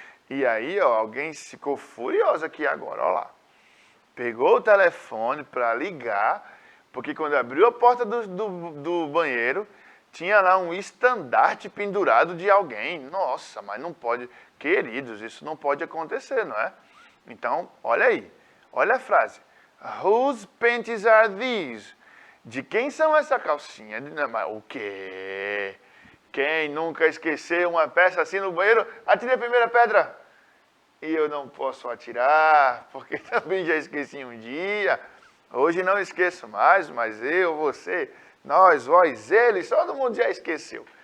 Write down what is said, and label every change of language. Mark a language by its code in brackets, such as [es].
[pt] E aí, ó, alguém ficou furioso aqui agora, ó lá. Pegou o telefone para ligar, porque quando abriu a porta do banheiro, tinha lá um estandarte pendurado de alguém. Nossa, mas não pode. Queridos, isso não pode acontecer, não é? Então, olha aí. Olha a frase. [en] Whose panties are these? [pt] De quem são essa calcinha? O quê? Quem nunca esqueceu uma peça assim no banheiro? Atire a primeira pedra. E eu não posso atirar, porque também já esqueci um dia. Hoje não esqueço mais, mas eu, você, nós, vós, eles, todo mundo já esqueceu.